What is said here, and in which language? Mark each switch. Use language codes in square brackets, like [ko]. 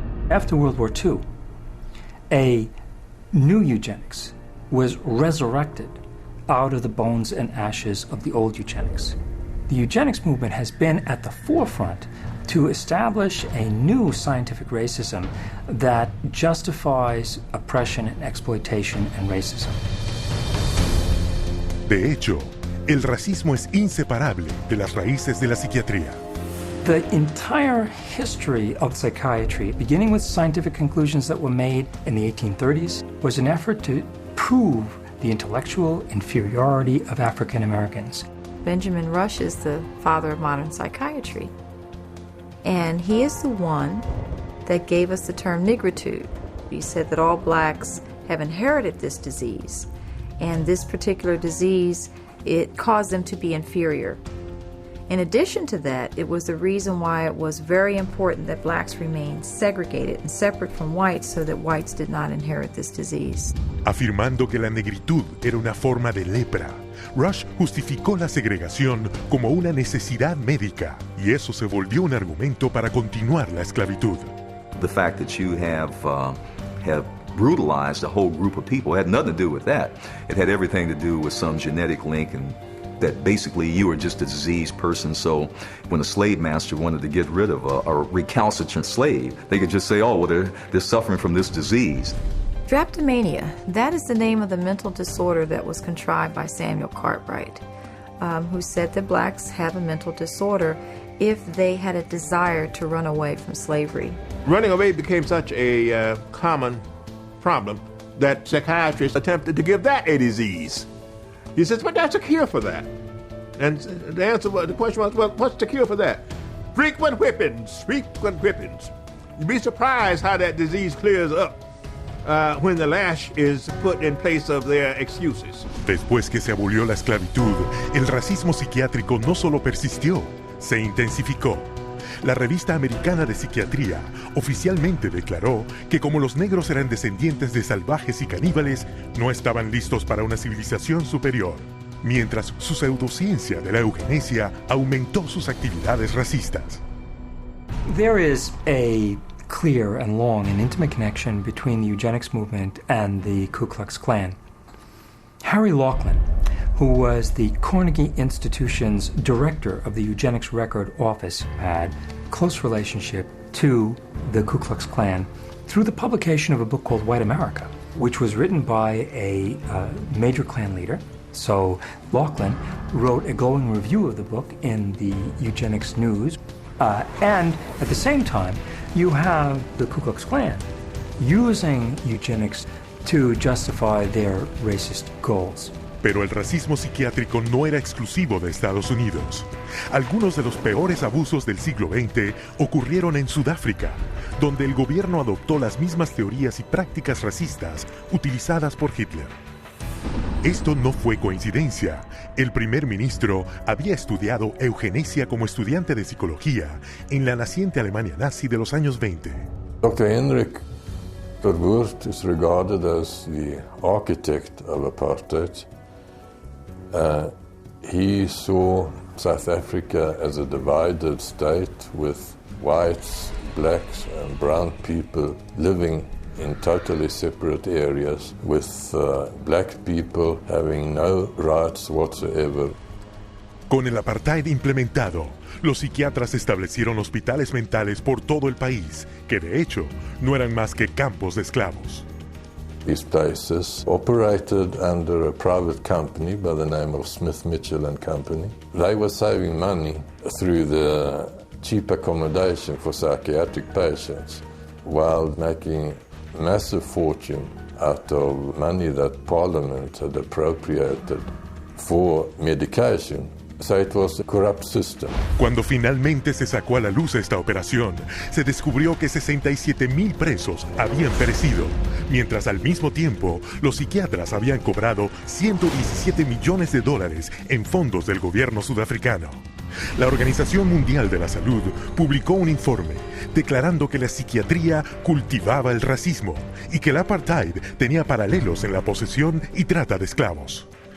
[en] After World War II, a new eugenics was resurrected out of the bones and ashes of the old eugenics. The eugenics movement has been at the forefront to establish a new scientific racism that justifies oppression and exploitation and racism. [es] De hecho, el racismo es inseparable de las raíces de la psiquiatría. [en] The entire history of psychiatry, beginning with scientific conclusions that were made in the 1830s, was an effort to prove the intellectual inferiority of African Americans. Benjamin Rush is the father of modern psychiatry. And he is the one that gave us the term nigritude. He said that all blacks have inherited this disease. And this particular disease, it caused them to be inferior. In addition to that, it was the reason why it was very important that blacks remain segregated and separate from whites so that whites did not inherit this disease. [es] Afirmando que la negritud era una forma de lepra, Rush justificó la segregación como una necesidad médica, y eso se volvió un argumento para continuar la esclavitud. [en] The fact that you have brutalized a whole group of people had nothing to do with that. It had everything to do with some genetic link, and that basically you were just a diseased person. So when a slave master wanted to get rid of a recalcitrant slave, they could just say, oh, well, they're suffering from this disease. Drapetomania, that is the name of the mental disorder that was contrived by Samuel Cartwright, who said that blacks have a mental disorder if they had a desire to run away from slavery. Running away became such a common problem that psychiatrists attempted to give that a disease. He says, but that's a cure for that. And the question was, well, what's the cure for that? Frequent whippings, frequent whippings. You'd be surprised how that disease clears up when the lash is put in place of their excuses. [es] Después que se abolió la esclavitud, el racismo psiquiátrico no solo persistió, se intensificó. la revista americana de psiquiatría oficialmente declaró que como los negros eran descendientes de salvajes y caníbales, no estaban listos para una civilización superior, mientras su pseudociencia de la eugenesia aumentó sus actividades racistas. [en] There is a clear and long and intimate connection between the eugenics movement and the Ku Klux Klan. Harry Laughlin, who was the Carnegie Institution's director of the Eugenics Record Office, had a close relationship to the Ku Klux Klan through the publication of a book called White America, which was written by a major Klan leader. So Laughlin wrote a glowing review of the book in the Eugenics News. And at the same time, you have the Ku Klux Klan using eugenics to justify their racist goals. [es] Pero el racismo psiquiátrico no era exclusivo de Estados Unidos. Algunos de los peores abusos del siglo XX ocurrieron en Sudáfrica, donde el gobierno adoptó las mismas teorías y prácticas racistas utilizadas por Hitler. Esto no fue coincidencia. El primer ministro había estudiado eugenesia como estudiante de psicología en la naciente Alemania nazi de los años 20. [en] Dr. Henrik Verwoerd is regarded as the architect of apartheid. He saw South Africa as a divided state with whites, blacks and brown people living in totally separate areas, with black people having no rights whatsoever. [es] Con el apartheid implementado, los psiquiatras establecieron hospitales mentales por todo el país, que de hecho no eran más que campos de esclavos. [en] These places operated under a private company by the name of Smith, Mitchell and Company. They were saving money through the cheap accommodation for psychiatric patients, while making massive fortune out of money that Parliament had appropriated for medication. So it was a corrupt system. [es] Cuando finalmente se sacó a la luz esta operación, se descubrió que 67,000 presos habían perecido, mientras al mismo tiempo los psiquiatras habían cobrado $117 millones en fondos del gobierno sudafricano. La Organización Mundial de la Salud publicó un informe declarando que la psiquiatría cultivaba el racismo y que el apartheid tenía paralelos en la posesión y trata de esclavos.